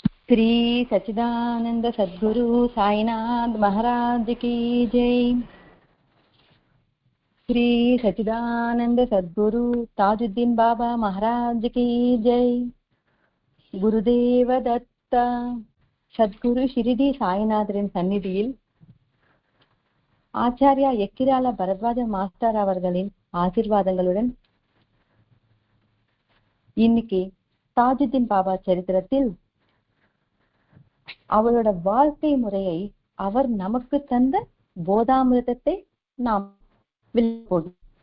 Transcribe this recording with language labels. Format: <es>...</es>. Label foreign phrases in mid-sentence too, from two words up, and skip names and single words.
<hi>श्री सच्चिदानंद सद्गुरु साईनाथ महाराज की जय। श्री सच्चिदानंद सद्गुरु ताजुद्दीन बाबा महाराज की जय।</hi> <ta>गुरुदेव दत्त சத்குரு ஷிரிடி சாய்நாதரின் சந்நிதியில் ஆச்சாரியா எக்கிரால பரத்வாஜ மாஸ்டர் அவர்களின் ஆசீர்வாதங்களுடன் இன்னைக்கு தாஜுத்தீன் பாபா சரித்திரத்தில் அவரோட வாழ்க்கை முறையை, அவர் நமக்கு தந்த போதாமிருதத்தை நாம் விளக்குவோம்.</ta>